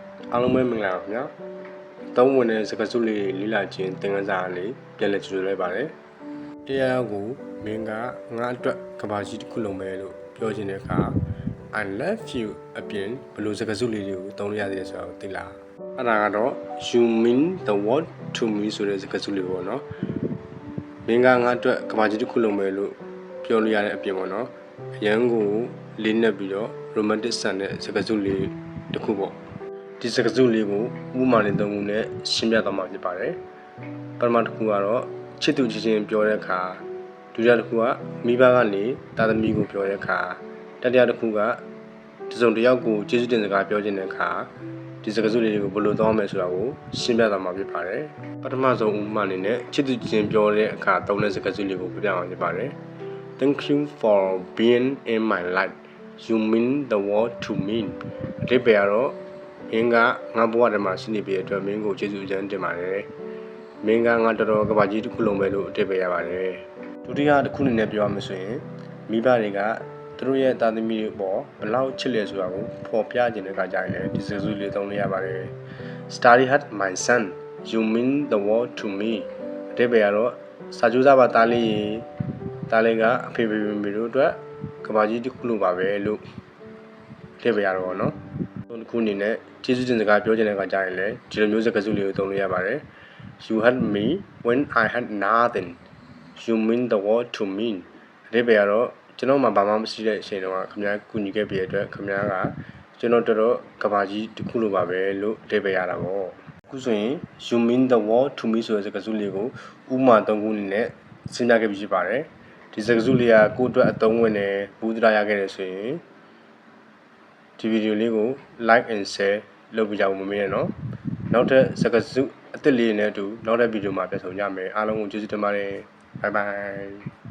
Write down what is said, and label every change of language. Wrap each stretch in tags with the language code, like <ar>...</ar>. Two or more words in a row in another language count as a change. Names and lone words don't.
<my>အားလုံးပဲမင်္ဂလာပါခင်ဗျာသုံးဝင်တဲ့စကားစုလေးလေးလာခြင်းသင်ခန်းစာလေးပြန်လည်ကြိုဆိုလိုက်ပါတယ်တရားကိုမင်းကငါအတွက်ကဘာကြီးတစ်ခုလုံးပဲလို့ပြောချင်တဲ့အခါ</my> <en>I love you</en> <my>အပြင်ဘယ်လိုစကားစုလေး တွေကိုသုံးရသေးလဲဆိုတာကိုသိလားအဲ့ဒါကတော့</my> <en>you mean the world to me</en> <my>ဆိုတဲ့စကားစုလေးပေါ့နော်မင်းကငါအတွက်ကဘာကြီးတစ်ခုလုံးပဲလို့ပြောလို့ရတဲ့အပြင် ပေါ့နော်အရန်ကိုလေးနက်ပြီးတော့ romantic ဆန်တဲ့စကားစုလေးတစ်ခုပေါ့ဒီစကားစုလေးကိုဥပမာနဲ့သုံးခုနဲ့ ရှင်းပြသွားမှာဖြစ်ပါတယ်။ပထမတစ်ခုကတော့ချစ်သူချင်းပြောတဲ့အခါဒုတိယတစ်ခုကမိဘကနေသားသမီးကိုပြောတဲ့အခါတတိယတစ်ခုကတစုံတစ်ယောက်ကိုကျေးဇူးတင်စကားပြောခြင်းတဲ့အခါဒီစကားစုလေးတွေကိုဘယ်လိုသုံးရမလဲဆိုတာကိုရှင်းပြသွားမှာဖြစ်ပါတယ်။ပထမဆုံးဥပမာအနေနဲ့ချစ်သူချင်းပြောတဲ့အခါသုံးတဲ့စကားစုလေးကိုပြပြအောင်ဖြစ်ပါတယ်။</my> <en>Thank you for being in my life.</en> <my>You mean the world to me. အဓိပ္ပာယ်ကတော့မင်းကငါဘဝထဲမှာရှိနေပြီအတွက်မင်းကိုကျေးဇူးအကျဉ်းတင်ပါတယ်မင်းကငါတော်တော်ကဘာကြီးတစ်ခုလုံးပဲလို့အဓိပ္ပာယ်ရပါတယ်ဒုတိယတစ်ခုအနေနဲ့ပြောရမယ်ဆိုရင်မိဘတွေကသူတို့ရဲ့သားသမီးတွေပေါ်ဘယ်လောက်ချစ်လဲဆိုတာကိုဖော်ပြခြင်းတဲ့အခါကျ ရင်လည်းဒီစကားစုလေးသုံးလို့ရပါတယ်</my> <en>Study hard my son you mean the world to me</en> <my>အဓိပ္ပာယ်ကတော့စာကြိုးစားပါသားလေးကအဖေဖေမေတို့အတွက်ကဘာကြီးတစ်ခုလုံးပါပဲလို့အဓိပ္ပာယ်ရတော့ နော်တစ်ခုအနေနဲ့ကျေးဇူးတင်စကားပြောချင်တဲ့အခါကျရင်လည်းဒီလိုမျိုးစကားစုလေးကိုသုံးလို့ရပါတယ်</my> <en>You had me when I had nothing You mean the world to me</en> <my>အဓိပ္ပာယ်ကတော့ကျွန်တော်မှဘာမှမရှိတဲ့အချိန်တုန်းကခင်ဗျားကူညီခဲ့ပြီးတဲ့အတွက်ခင်ဗျားကကျွန်တော်တော် ကဘာကြီးတစ်ခုလိုပါပဲလို့အဓိပ္ပာယ်ရတာပေါ့အခုဆိုရင်</my> <en>You mean the world to me</en> <my>ဆိုတဲ့စကားစုလေးကိုဥပမာသုံးခုအနေနဲ့စဉ်းစားခဲ့ပြီးဖြစ်ပါတယ်ဒီစကားစုလေးကကိုယ့်အတွက်အသုံးဝင်တယ်ဘူးတရားရခဲ့တယ်ဆိုရင်ဒီဗီဒီယိုလေးကို</my> <en>like and share</en> <my>လုပ်ပြကြဖို့မမေ့နဲ့နော်နောက်ထပ်စကားစုအသစ်လေးနဲ့အတူနောက်ထပ်ဗီဒီယိုမှာပြန်ဆုံကြမယ်အားလုံးကိုကျေးဇူးတင်ပါတယ်</my> <en>bye bye</en>